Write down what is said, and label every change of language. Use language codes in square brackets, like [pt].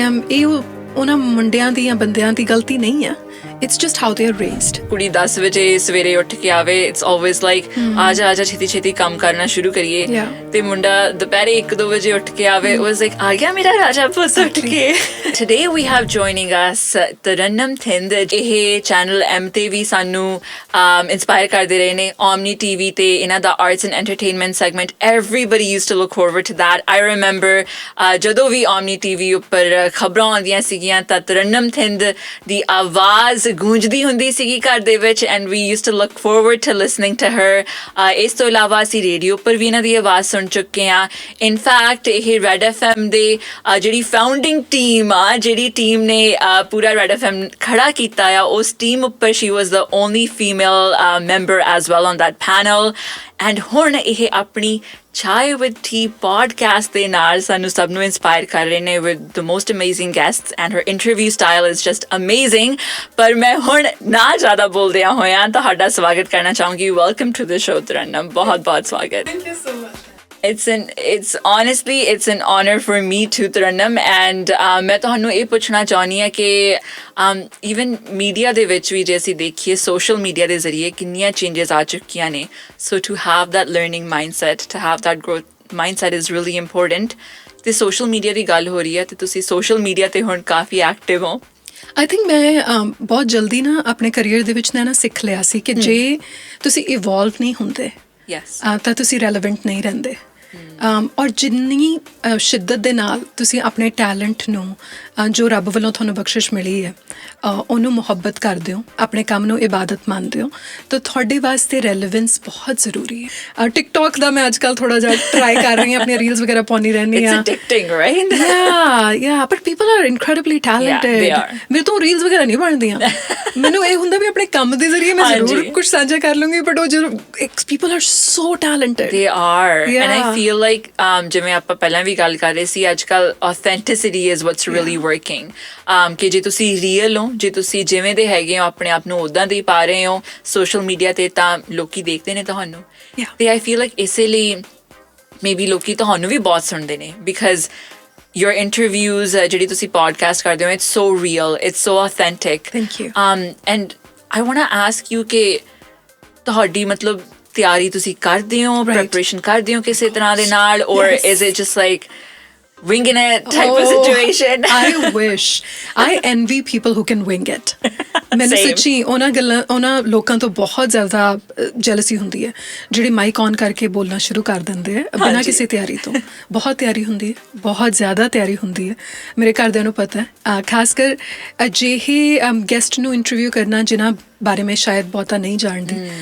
[pa] ਇਹ ਉਹਨਾਂ ਮੁੰਡਿਆਂ ਦੀ ਜਾਂ ਬੰਦਿਆਂ ਦੀ ਗਲਤੀ ਨਹੀਂ ਹੈ, [en] It's just how they are raised. [pa] ਕੁੜੀ 10 ਵਜੇ ਸਵੇਰੇ ਉੱਠ ਕੇ ਆਵੇ, [en] it's always like [pa] ਆ ਜਾ ਛੇਤੀ ਕੰਮ ਕਰਨਾ ਸ਼ੁਰੂ ਕਰੀਏ, ਤੇ ਮੁੰਡਾ ਦੁਪਹਿਰੇ 1-2 ਵਜੇ ਉੱਠ ਕੇ ਆਵੇ, [en] it was like [pa] ਆ ਗਿਆ ਮੇਰਾ ਰਾਜਾ ਪੁੱਤ ਉੱਠ ਕੇ। [en] Today we have joining us Tarannum Thind. [pa] ਇਹ ਚੈਨਲ M ਤੇ ਵੀ ਸਾਨੂੰ ਇੰਸਪਾਇਰ ਕਰਦੇ ਰਹੇ ਨੇ, Omni TV ਤੇ ਇਹਨਾਂ ਦਾ arts and entertainment segment, [en] everybody used to look forward to that. I remember [pa] ਜਦੋਂ ਵੀ Omni TV ਉੱਪਰ ਖਬਰਾਂ ਆਉਂਦੀਆਂ ਸੀਗੀਆਂ ਤਾਂ ਤਰਨਮ ਥਿੰਦ ਦੀ ਆਵਾਜ਼ ਗੂੰਜਦੀ ਹੁੰਦੀ ਸੀਗੀ ਘਰ ਦੇ ਵਿੱਚ, [en] and we used to look forward to listening to her. [pa] ਇਸ ਤੋਂ ਇਲਾਵਾ ਅਸੀਂ ਰੇਡੀਓ ਉੱਪਰ ਵੀ ਇਹਨਾਂ ਦੀ ਆਵਾਜ਼ ਸੁਣ ਚੁੱਕੇ ਹਾਂ। ਇਨਫੈਕਟ ਇਹ ਰੈਡ FM ਦੇ ਜਿਹੜੀ ਫਾਊਂਡਿੰਗ ਟੀਮ ਆ, ਜਿਹੜੀ ਟੀਮ ਨੇ ਪੂਰਾ ਰੈਡ FM ਖੜਾ ਕੀਤਾ ਆ, ਉਸ ਟੀਮ ਉੱਪਰ [en] she was the only female member as well on that panel. And [pa] ਹੁਣ ਇਹ ਆਪਣੀ [en] Chai with Tea podcast [pa] ਦੇ ਨਾਲ ਸਾਨੂੰ ਸਭ ਨੂੰ [en] inspire [pa] ਕਰ ਰਹੇ ਨੇ [en] with the most amazing guests, and her interview style is just amazing. [pa] ਪਰ ਮੈਂ ਹੁਣ ਨਾ ਜ਼ਿਆਦਾ ਬੋਲਦਿਆਂ ਹੋਇਆਂ ਤੁਹਾਡਾ ਸਵਾਗਤ ਕਰਨਾ ਚਾਹੂੰਗੀ। [en] Welcome to the show Tarannum, [pa] ਬਹੁਤ ਸਵਾਗਤ। [en] Thank you so much. It's honestly an honor for me to Tarannum, and [pa] ਮੈਂ ਤੁਹਾਨੂੰ ਇਹ ਪੁੱਛਣਾ ਚਾਹੁੰਦੀ ਹਾਂ ਕਿ [en] even media [pa] ਦੇ ਵਿੱਚ ਵੀ ਜੇ ਅਸੀਂ ਦੇਖੀਏ, [en] social media ਦੇ ਜ਼ਰੀਏ [pa] ਕਿੰਨੀਆਂ [en] changes [pa] ਆ ਚੁੱਕੀਆਂ ਨੇ, [en] so to have that learning mindset, to have that growth mindset is really important. [pa] ਤੇ social media ਦੀ ਗੱਲ ਹੋ ਰਹੀ ਹੈ ਤੇ ਤੁਸੀਂ social media ਤੇ ਹੁਣ ਕਾਫੀ ਐਕਟਿਵ ਹੋ। ਆਈ ਥਿੰਕ ਮੈਂ ਬਹੁਤ ਜਲਦੀ ਨਾ ਆਪਣੇ ਕਰੀਅਰ ਦੇ ਵਿੱਚ ਨਾ ਸਿੱਖ ਲਿਆ ਸੀ ਕਿ ਜੇ ਤੁਸੀਂ ਇਵੋਲਵ ਨਹੀਂ ਹੁੰਦੇ ਤਾਂ ਤੁਸੀਂ ਰੈਲੇਵੈਂਟ ਨਹੀਂ ਰਹਿੰਦੇ। ਔਰ ਜਿੰਨੀ ਸ਼ਿੱਦਤ ਦੇ ਨਾਲ ਤੁਸੀਂ ਆਪਣੇ ਟੈਲੈਂਟ ਨੂੰ, ਜੋ ਰੱਬ ਵੱਲੋਂ ਤੁਹਾਨੂੰ ਬਖਸ਼ਿਸ਼ ਮਿਲੀ ਹੈ, ਉਹਨੂੰ ਮੁਹੱਬਤ ਕਰਦੇ ਹੋ, ਆਪਣੇ ਕੰਮ ਨੂੰ ਇਬਾਦਤ ਮੰਨਦੇ ਹੋ, ਤਾਂ ਤੁਹਾਡੇ ਵਾਸਤੇ ਰੈਲੇਵੈਂਸ ਬਹੁਤ ਜ਼ਰੂਰੀ ਹੈ। ਟਿਕਟੌਕ ਦਾ ਮੈਂ ਅੱਜ ਕੱਲ੍ਹ ਥੋੜ੍ਹਾ ਜਿਹਾ ਟਰਾਈ ਕਰ ਰਹੀ ਹਾਂ, ਆਪਣੀਆਂ ਰੀਲਸ ਵਗੈਰਾ ਪਾਉਂਦੀ ਰਹਿੰਦੀ ਹਾਂ। [en] It's addicting, right? Yeah, but people are incredibly talented. Yeah, they are. [pa] ਮੇਰੇ ਤੋਂ ਰੀਲਸ ਵਗੈਰਾ ਨਹੀਂ ਬਣਦੀਆਂ। ਮੈਨੂੰ ਇਹ ਹੁੰਦਾ ਵੀ ਆਪਣੇ ਕੰਮ ਦੇ ਜ਼ਰੀਏ ਮੈਂ ਜ਼ਰੂਰ ਕੁਝ ਸਾਂਝਾ ਕਰ ਲੂੰਗੀ, ਬਟ ਉਹ ਜਦੋਂ [en] people are so talented. They are. And I feel like [pa] ਜਿਵੇਂ ਆਪਾਂ ਪਹਿਲਾਂ ਵੀ ਗੱਲ ਕਰ ਰਹੇ ਸੀ, ਅੱਜ ਕੱਲ੍ਹ [en] authenticity is what's really working. [pa] ਕਿ ਜੇ ਤੁਸੀਂ ਰੀਅਲ ਹੋ, ਜੇ ਤੁਸੀਂ ਜਿਵੇਂ ਦੇ ਹੈਗੇ ਹੋ, ਆਪਣੇ ਆਪ ਨੂੰ ਉੱਦਾਂ ਦੇ ਹੀ ਪਾ ਰਹੇ ਹੋ ਸੋਸ਼ਲ ਮੀਡੀਆ ਤੇ, ਤਾਂ ਲੋਕੀ ਦੇਖਦੇ ਨੇ ਤੁਹਾਨੂੰ। ਤੇ ਆਈ ਫੀਲ ਲਾਈਕ ਇਸੇ ਲਈ ਮੇਬੀ ਲੋਕੀ ਤੁਹਾਨੂੰ ਵੀ ਬਹੁਤ ਸੁਣਦੇ ਨੇ, ਬਿਕਾਜ਼ [en] your interviews, [pa] ਜਿਹੜੀ ਤੁਸੀਂ podcast ਕਰਦੇ ਹੋ, [en] it's so real, it's so authentic. Thank you. And I want to ask you [pa] ਕਿ ਤੁਹਾਡੀ ਮਤਲਬ ਤਿਆਰੀ ਤੁਸੀਂ ਕਰਦੇ ਹੋ, [en] preparation [pa] ਕਰਦੇ ਹੋ ਕਿਸੇ ਤਰ੍ਹਾਂ ਦੇ ਨਾਲ, [en] or is it just like winging it type of situation? I wish. I envy people who can wing it. [pa] ਮੈਨੂੰ ਸੱਚੀ ਉਹਨਾਂ ਲੋਕਾਂ ਤੋਂ ਬਹੁਤ ਜ਼ਿਆਦਾ ਜੈਲਸੀ ਹੁੰਦੀ ਹੈ ਜਿਹੜੇ ਮਾਈਕ ਔਨ ਕਰਕੇ ਬੋਲਣਾ ਸ਼ੁਰੂ ਕਰ ਦਿੰਦੇ ਆ ਬਿਨਾਂ ਕਿਸੇ ਤਿਆਰੀ ਤੋਂ। ਬਹੁਤ ਤਿਆਰੀ ਹੁੰਦੀ ਹੈ, ਬਹੁਤ ਜ਼ਿਆਦਾ ਤਿਆਰੀ ਹੁੰਦੀ ਹੈ। ਮੇਰੇ ਘਰਦਿਆਂ ਨੂੰ ਪਤਾ ਹੈ, ਖਾਸ ਕਰ ਅਜਿਹੇ ਗੈਸਟ ਨੂੰ ਇੰਟਰਵਿਊ ਕਰਨਾ ਜਿਨ੍ਹਾਂ ਬਾਰੇ ਮੈਂ ਸ਼ਾਇਦ ਬਹੁਤਾ ਨਹੀਂ ਜਾਣਦੀ।